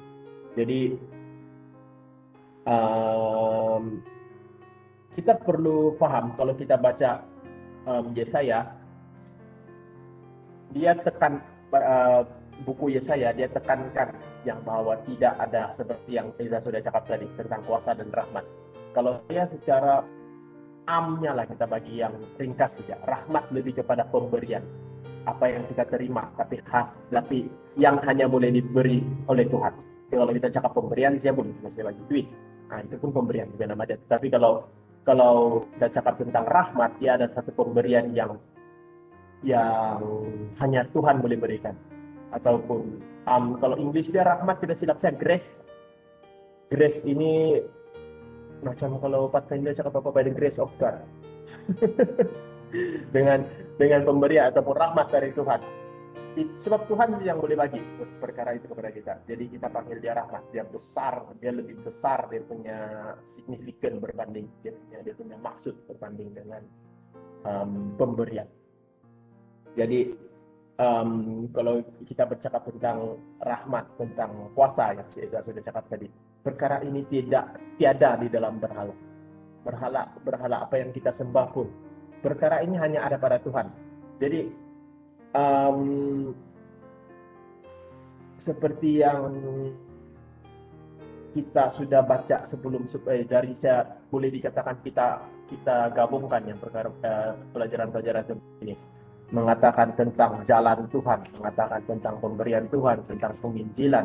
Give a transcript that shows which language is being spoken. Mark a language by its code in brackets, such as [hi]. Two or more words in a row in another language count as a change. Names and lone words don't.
[ms] Jadi kita perlu paham kalau kita baca Yesaya, dia buku Yesaya, dia tekankan yang bahwa tidak ada seperti yang Eza sudah cakap tadi tentang kuasa dan rahmat. Kalau dia secara amnya lah kita bagi yang ringkas saja, rahmat lebih kepada pemberian, apa yang kita terima, tapi yang hanya boleh diberi oleh Tuhan. Kalau kita cakap pemberian, saya boleh bagi duit. Itu pun pemberian juga nama dia. Tapi kalau kita cakap tentang rahmat, dia ada satu pemberian yang hanya Tuhan boleh berikan. Ataupun kalau English dia rahmat, tidak silap saya grace. Grace ini macam kalau Pathfinder cakap apa, [en] by the grace of God. [ms] dengan pemberian ataupun rahmat dari Tuhan. Sebab Tuhan sih yang boleh bagi perkara itu kepada kita. Jadi kita panggil dia rahmat. Dia besar, dia lebih besar, dia punya signifikan berbanding, dia punya maksud berbanding dengan pemberian. Jadi kalau kita bercakap tentang rahmat, tentang kuasa yang saya sudah cakap tadi, perkara ini tiada di dalam berhala. Berhala apa yang kita sembah pun, perkara ini hanya ada pada Tuhan. Jadi seperti yang kita sudah baca sebelum dari saya boleh dikatakan kita gabungkan yang perkara pelajaran-pelajaran ini, mengatakan tentang jalan Tuhan, mengatakan tentang pemberian Tuhan, tentang penginjilan.